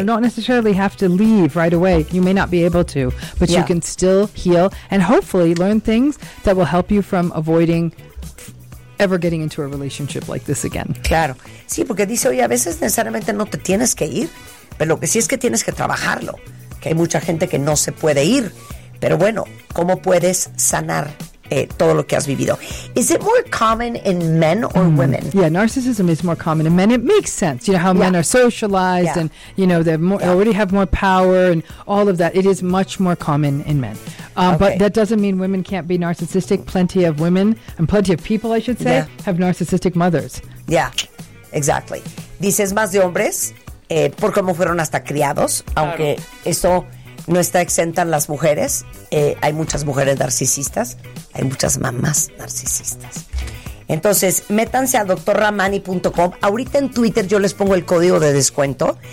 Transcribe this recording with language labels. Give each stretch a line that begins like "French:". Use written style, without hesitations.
English: you don't necessarily have to leave right away. You may not be able to, but yeah. you can still heal and hopefully learn things that will help you from avoiding ever getting into a relationship like this again.
Spanish: Claro. Sí, porque dice, oye, a veces necesariamente no te tienes que ir, pero lo que sí es que tienes que trabajarlo, que hay mucha gente que no se puede ir. Pero bueno, ¿cómo puedes sanar todo lo que has vivido?
English: Is it more common in men or women? Yeah, narcissism is more common in men. It makes sense, you know, how yeah. men are socialized yeah. and, you know, they yeah. already have more power and all of that. It is much more common in men. Okay. But that doesn't mean women can't be narcissistic. Plenty of women, and plenty of people, I should say, yeah. have narcissistic mothers. Yeah, exactly.
Spanish: Dices más de hombres, por cómo fueron hasta criados, aunque claro. esto no está exenta en las mujeres. Hay muchas mujeres narcisistas, hay muchas mamás narcisistas. Entonces, métanse a drramani.com. Ahorita en Twitter yo les pongo el código de descuento.